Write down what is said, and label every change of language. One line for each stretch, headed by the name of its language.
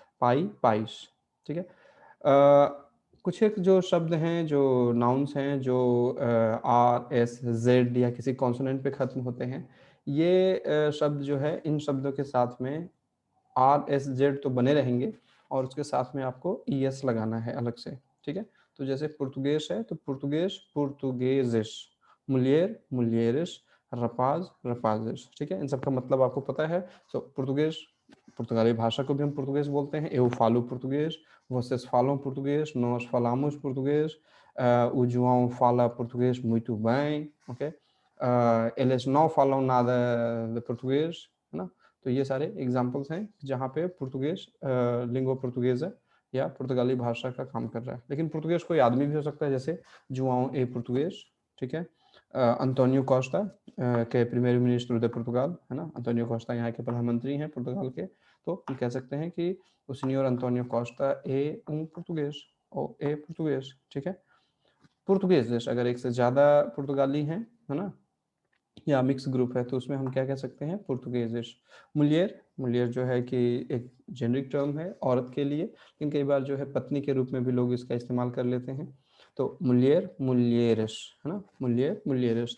Hindi: पाई, पाइश, ठीक है? कुछ एक जो शब्द हैं, जो नाउन्स हैं, जो आर, एस, ज़ेड या किसी कॉन्सोनेंट पे ख़त्म होते हैं, ये शब्द जो है, इन शब्दों के साथ में आर, एस, जेड तो बने रहेंगे और उसके साथ में आपको ईएस लगाना है अलग से, ठीक है? तो जैसे पुर्तगेज है, तो पुर्तगेज, पुर्तुगेज़िश, मुलियर, मुलियरिश, रपाज़, रपाज़िश, ठीक है? इन सब का मतलब आपको पता है। सो पुर्तगेज, पुर्तगाली भाषा को भी हम पुर्तगेज बोलते हैं।
Portuguese: Eu falo português, vocês falam português, nós falamos português, o João fala português muito bem, ok? Eles não falam nada de português,
Hindi: है ना? तो ये सारे एग्जाम्पल्स हैं जहाँ पे पुर्तगेज लिंगुआ पोर्तुगेज़ा या पुर्तगाली भाषा का काम कर रहा है। लेकिन पुर्तगेज कोई आदमी भी हो सकता है, जैसे जुआओ ए पोर्तुगेज, ठीक है? अंतोनियो कोस्टा के प्रीमियर मिनिस्टर
Portuguese: de Portugal,
Hindi: है ना? अंतोनियो कोस्टा यहाँ के प्रधानमंत्री हैं पुर्तगाल के। तो हम कह सकते हैं कि
Portuguese: o senhor António Costa é português
Hindi: ou é português, ठीक है? पुर्तगेज़िश अगर एक से ज़्यादा पुर्तगाली हैं, है ना? या मिक्स ग्रुप है, तो उसमें हम क्या कह सकते हैं? पुर्तगेज़िश। मुलियर, मुलियर जो है कि एक जेनेरिक टर्म है औरत के लिए, लेकिन कई बार जो है पत्नी के रूप में भी लोग इसका इस्तेमाल कर लेते हैं। तो मुलियर, मुलियरिश, है ना? मुलियर, मुलियरिश।